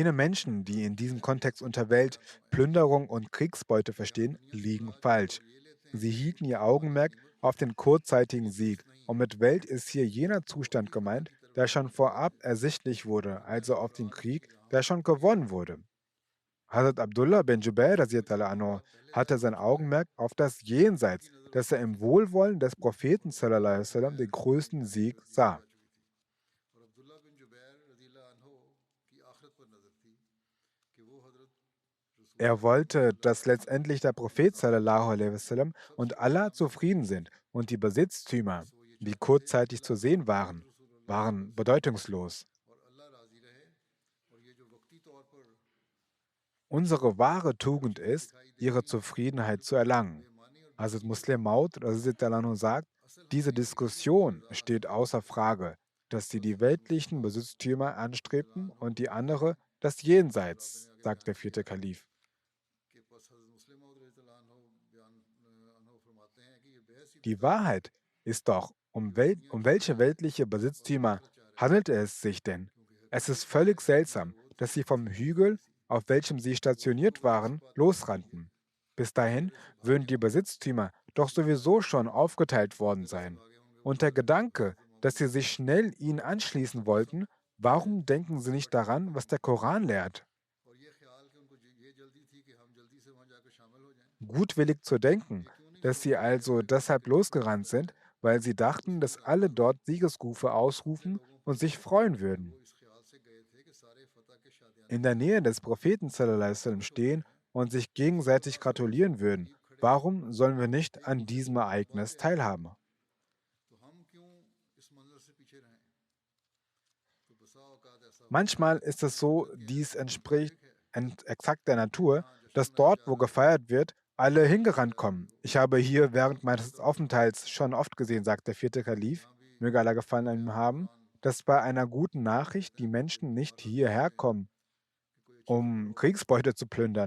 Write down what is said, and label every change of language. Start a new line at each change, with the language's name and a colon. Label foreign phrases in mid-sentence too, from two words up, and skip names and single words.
German: Jene Menschen, die in diesem Kontext unter Welt, Plünderung und Kriegsbeute verstehen, liegen falsch. Sie hielten ihr Augenmerk auf den kurzzeitigen Sieg. Und mit Welt ist hier jener Zustand gemeint, der schon vorab ersichtlich wurde, also auf den Krieg, der schon gewonnen wurde. Hazrat Abdullah bin Jubair
Arabic: رضي الله عنه
German: hatte sein Augenmerk auf das Jenseits, dass er im Wohlwollen des Propheten
Arabic: صلى الله عليه وسلم
German: den größten Sieg sah.
Urdu: اور عبداللہ بن جبیر
Arabic: رضي الله عنه
Urdu: کی آخرت پر نظر تھی کہ وہ حضرت
German: Er wollte, dass letztendlich der Prophet
Arabic: صلى الله عليه وسلم
German: und Allah zufrieden sind und die Besitztümer, die kurzzeitig zu sehen waren, waren bedeutungslos.
Urdu: اور اللہ راضی رہے اور یہ جو وقتی طور پر
German: Unsere wahre Tugend ist, ihre Zufriedenheit zu erlangen. Hazrat Muslim Maud
Arabic: رضي الله عنه
German: sagt, diese Diskussion steht außer Frage, dass sie die weltlichen Besitztümer anstrebten und die andere das Jenseits, sagt der vierte Kalif.
Urdu: کے پاس حضرت مسلم موعود
Arabic: رضي الله عنه
Urdu: بیان عنہ فرماتے ہیں کہ یہ بحث ہی
German: Die Wahrheit ist doch, um welche weltliche Besitztümer handelt es sich denn? Es ist völlig seltsam, dass sie vom Hügel, auf welchem sie stationiert waren, losrannten. Bis dahin würden die Besitztümer doch sowieso schon aufgeteilt worden sein. Und der Gedanke, dass sie sich schnell ihnen anschließen wollten, warum denken sie nicht daran, was der Koran lehrt?
Urdu: اور یہ خیال کہ ان کو یہ جلدی تھی کہ ہم جلدی سے وہاں جاکر شامل ہو جائیں
German: Gutwillig zu denken, dass sie also deshalb losgerannt sind, weil sie dachten, dass alle dort Siegesrufe ausrufen und sich freuen würden.
Urdu: وہ اس خیال سے گئے تھے کہ سارے فتح کے شادیانے
German: In der Nähe des Propheten
Arabic: صلى الله عليه وسلم
German: stehen und sich gegenseitig gratulieren würden. Warum sollen wir nicht an diesem Ereignis teilhaben?
Urdu: تو ہم کیوں اس منظر سے پیچھے رہیں تو بسا اوقات ایسا
German: Manchmal ist es so, dies entspricht exakt der Natur, dass dort, wo gefeiert wird, alle hingerannt kommen. Ich habe hier während meines Aufenthalts schon oft gesehen, sagt der vierte Kalif, möge Allah Gefallen an ihm haben, dass bei einer guten Nachricht die Menschen nicht hierher kommen, um Kriegsbeute zu plündern.